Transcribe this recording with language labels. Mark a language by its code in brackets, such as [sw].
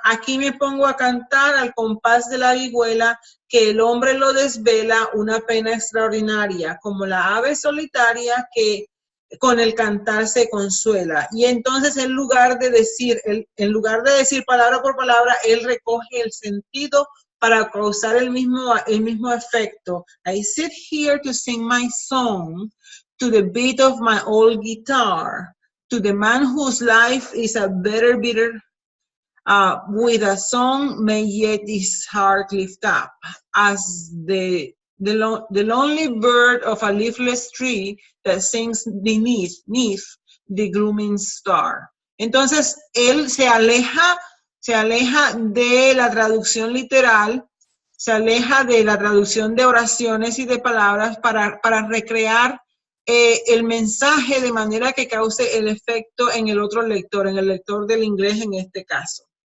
[es] Aquí me pongo a cantar al compás de la vihuela, que el hombre lo desvela una pena extraordinaria, como la ave solitaria que con el cantar se consuela. Y entonces en lugar de decir palabra por palabra, él recoge el sentido para causar el mismo efecto. [en] I sit here to sing my song to the beat of my old guitar, to the man whose life is a bitter, with a song may yet his heart lift up, as the lonely bird of a leafless tree that sings beneath the glooming star. [es] Entonces, él se aleja de la traducción literal, se aleja de la traducción de oraciones y de palabras para recrear el mensaje de manera que cause el efecto en el otro lector, en el lector del inglés en este caso.